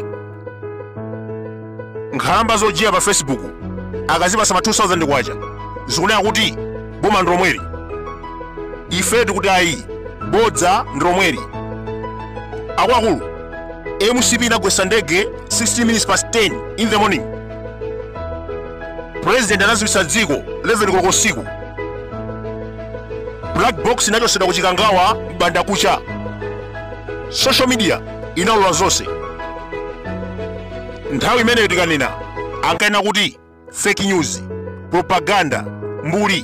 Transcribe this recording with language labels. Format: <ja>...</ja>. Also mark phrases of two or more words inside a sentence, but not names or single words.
<ny>Nkhalamba zojiya pa Facebook akazipasa ma 2000 kwacha zikunena kuti boma ndilomweri. Ife tikuti ayi, bodza ndilomweri. Akuluakulu, MCP inagwetsa ndege</ny> <en>16 minutes past 10 in the morning.</en> <ny>President anaziwitsa dziko 11 koloko usiku.</ny> <en>Black box</en> <ny>inachotsedwa ku Chikangawa banda kucha.</ny> <en>Social media</en> <ny>inaulula zonse. Nthawi imeneyo tikanena ankanena kuti</ny> <en>fake news,</en> <ny>propaganda, mbuli.</ny>